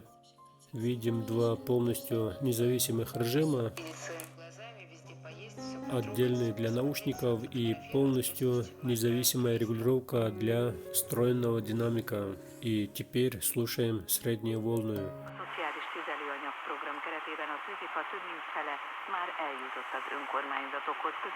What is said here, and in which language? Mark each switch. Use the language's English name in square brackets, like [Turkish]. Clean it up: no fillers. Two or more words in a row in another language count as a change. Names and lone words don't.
[Russian] Видим два полностью независимых режима. Отдельный для наушников и полностью независимая регулировка для встроенного динамика. И теперь слушаем средние волны. [Hungarian] Szociális tüzelőanyag-program keretében a tőzifa több mint fele már eljutott az önkormányzatokhoz.